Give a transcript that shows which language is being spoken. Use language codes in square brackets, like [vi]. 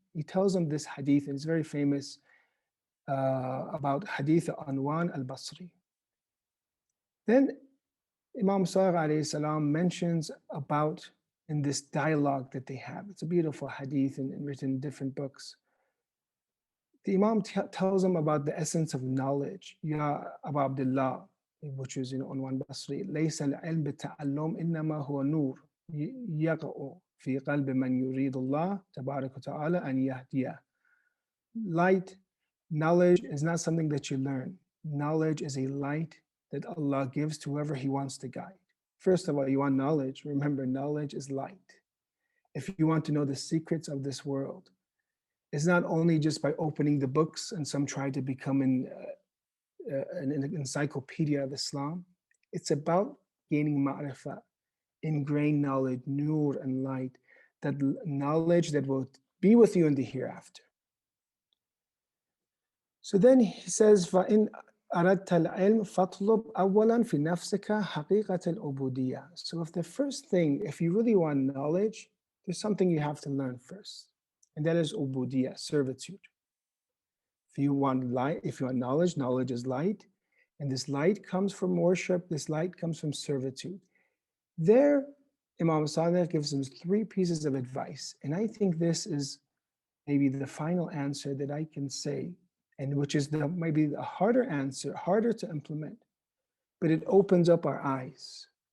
[en] He tells him this hadith, and it's very famous about hadith Unwan al-Basri. Then Imam Sadiq alayhi salam mentions about in this dialogue that they have. It's a beautiful hadith and written in different books. The Imam tells him about the essence of knowledge. Ya Abu Abdullah, which is Unwan Basri, [ar] ليس العلم بالتعلم إنما هو نور يقع في قلب من يريد الله تبارك وتعالى أن يهديه. [en] Light, knowledge is not something that you learn. Knowledge is a light that Allah gives to whoever He wants to guide. First of all, you want knowledge. Remember, knowledge is light. If you want to know the secrets of this world, it's not only just by opening the books, and some try to become an encyclopedia of Islam. It's about gaining ma'rifah, ingrained knowledge, nur and light, that knowledge that will be with you in the hereafter. So then he says, [ar] فَإِنْ أَرَدْتَ الْعِلْمِ فَاطْلُبْ أَوَّلًا فِي نَفْسِكَ حَقِيقَةَ الْعُبُودِيَّةِ. [en] So if the first thing, if you really want knowledge, there's something you have to learn first, and that is ubudiyah, servitude. If you want light, if you want knowledge, knowledge is light, and this light comes from worship, this light comes from servitude. There, Imam Sadiq gives them 3 pieces of advice, and I think this is maybe the final answer that I can say, and which is maybe the harder answer, harder to implement, but it opens up our eyes.